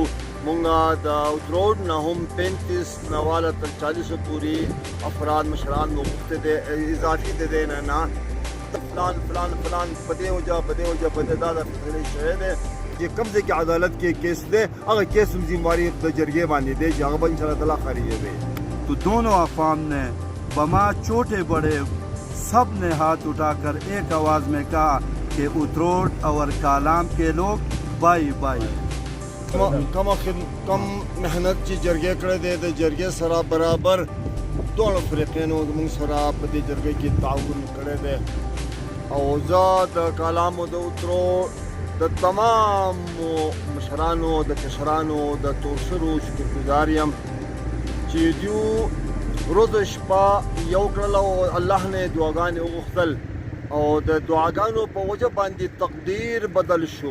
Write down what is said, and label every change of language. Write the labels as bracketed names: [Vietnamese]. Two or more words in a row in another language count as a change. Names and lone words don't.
[Pashto] موږ د اوتروډ نه هم 35 نواله تر 40 پورې افراد مشران مو غوښتي دي اضافي د دې نه فلان فلان فلان په دې وجه په دې وجه په دې دا فیصلې شوې دي چې کوم ځای کې عدالت کې کیس دی هغه کیس هم ذمہواری د جرګې باندې دی چې هغه به انشاءاللہ تعالی خریږي. [Urdu] تو دونوں اقوام نے بما چھوٹے بڑے سب نے ہاتھ اٹھا کر ایک آواز میں کہا کہ اتروڈ اور کالام کے لوگ بائی بائی. [Pashto] کم محنت چې جرګې کړی دی د جرګې سره برابر دواړو فریقینو زموږ سره په دې جرګې کې تعاون کړی دی او زه د کالام او د اتروډ د تمام مشرانو د کشرانو د تورسرو شکرګزار یم چې دوی روز او شپه یو کړل او الله نه دعاګانې وغوښتل او د دعاګانو په وجه باندې تقدیر بدل شو.